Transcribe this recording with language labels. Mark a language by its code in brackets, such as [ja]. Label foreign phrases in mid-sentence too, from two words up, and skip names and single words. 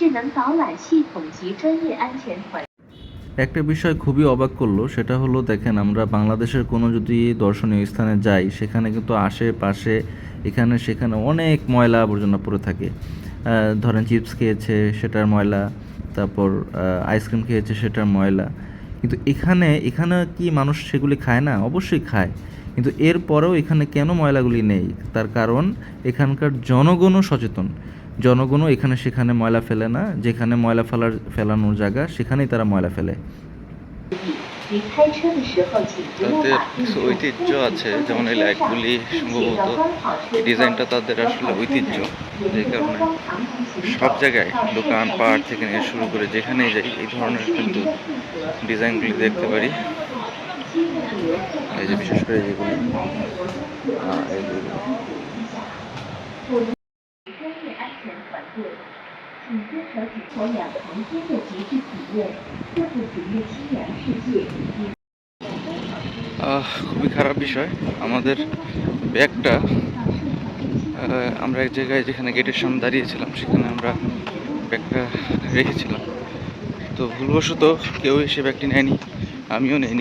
[zh] 智能导览系统及专业安全团。 [bn] একটা বিষয় খুবই অবাক করলো, সেটা হলো দেখেন আমরা বাংলাদেশের কোনো যদি দর্শনীয় স্থানে যাই সেখানে কিন্তু আশেপাশে এখানে সেখানে অনেক ময়লা আবর্জনা পড়ে থাকে। ধরেন চিপস খেয়েছে সেটার ময়লা, তারপর আইসক্রিম খেয়েছে সেটার ময়লা, কিন্তু এখানে কি মানুষ সেগুলি খায় না? অবশ্যই খায়, কিন্তু এরপরেও এখানে কেন ময়লাগুলি নেই? তার কারণ এখানকার জনগণও সচেতন। জনগণও এখানে সেখানে ময়লা ফেলে না, যেখানে ময়লা ফেলানোর জায়গা সেখানেই তারা ময়লা ফেলে। [zh] 离开车的时候，请不要 [bn] তাদের [zh] 把 [bn] কিছু ঐতিহ্য আছে, যেমন এই লাইটগুলি সম্ভবত এই ডিজাইনটা তাদের আসলে ঐতিহ্য, যে কারণে সব জায়গায় দোকান পাট থেকে নিয়ে শুরু করে যেখানেই যাই এই ধরনের কিন্তু ডিজাইনগুলি দেখতে পারি। এই যে বিশেষ করে যেগুলি এই যে [zh] 专业安全团队，请遵守只投2房间的极致体验，这不只是清凉世界。 [bn] খুবই খারাপ বিষয়, আমাদের ব্যাগটা আমরা এক জায়গায় যেখানে গেটের সামনে দাঁড়িয়েছিলাম সেখানে আমরা ব্যাগটা রেখেছিলাম, তো ভুলবশত কেউ এসে ব্যাগটি নেয়নি, আমিও নেইনি।